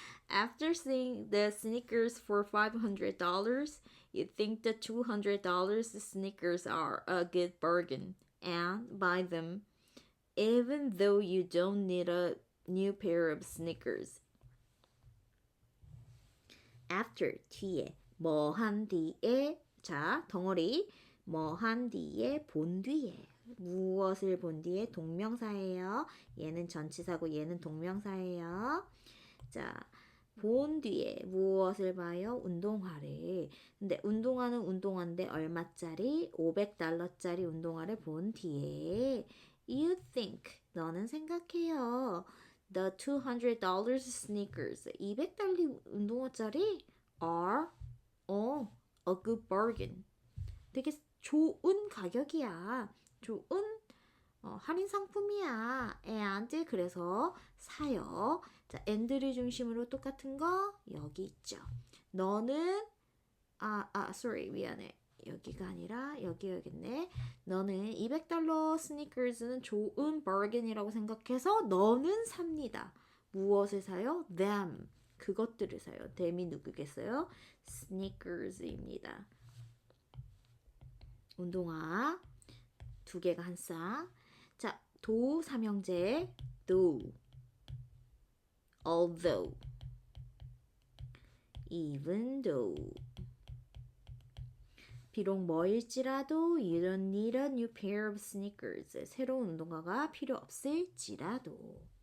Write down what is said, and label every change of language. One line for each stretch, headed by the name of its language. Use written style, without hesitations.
English: After seeing the sneakers for $500, you think the $200 sneakers are a good bargain and buy them even though you don't need a new pair of sneakers.
Korean: After 뒤에 뭐 한 뒤에 자 덩어리 뭐 한 뒤에 본 뒤에 무엇을 본 뒤에 동명사예요. 얘는 전치사고 얘는 동명사예요. 자 본 뒤에 무엇을 봐요? 운동화를. 근데 운동화는 운동화인데 얼마짜리? $500짜리 운동화를 본 뒤에
English: You think,
Korean: 너는 생각해요.
English: The $200 sneakers, $200
Korean: 운동화짜리
English: are a good bargain.
Korean: 되게 좋은 가격이야. 좋은 할인 상품이야. and 그래서 사요. 자, and를 중심으로 똑같은 거 여기 있죠. 너는
English: sorry
Korean: 미안해. 여기가 아니라 여기야겠네. 너는 $200 스니커즈는 좋은 bargain이라고 생각해서 너는 삽니다. 무엇을 사요? them. 그것들을 사요. them이 누구겠어요? sneakers입니다. 운동화 두 개가 한 쌍. 자, 도 삼형제 though, although, even though. 비록 뭐일지라도
English: you don't need a new pair of sneakers.
Korean: 새로운 운동화가 필요 없을지라도.